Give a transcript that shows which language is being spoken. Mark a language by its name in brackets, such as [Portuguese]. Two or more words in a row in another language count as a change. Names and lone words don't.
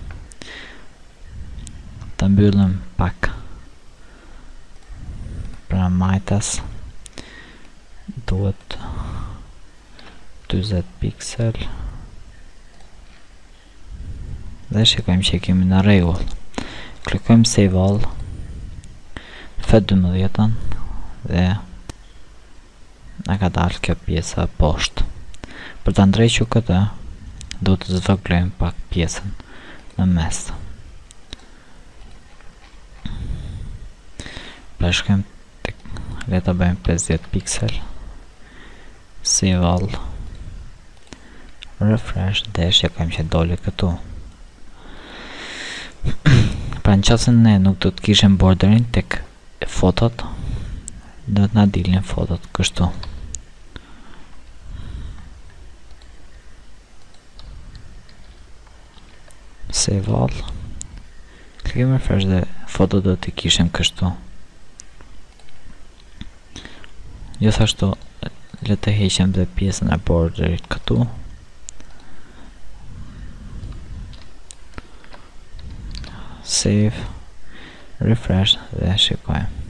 [Albanian] Ta mbyllim pak. Pra majtas duhet 40 piksel. Dhe shikojmë që i kemi në rregull. Klikojmë [English] save all. [Albanian] F12 dhe na ka dalë kjo pjesa poshtë. Për ta ndrequr këtë, do të zvoglojmë pak pjesën në mes. Shkojmë tek, le ta bëjmë 50 piksel. [English] Save all. [Albanian] Refresh dhe shikojmë që doli këtu. Pra në qasën ne nuk do të kishim borderin tek fotot, do të na dilnin fotot kështu. [English] Save all. [Albanian] Klikojmë refresh dhe fotot do të kishim kështu. Gjithashtu le të heqim dhe pjesën e borderit këtu. Save, refresh dhe shikojmë.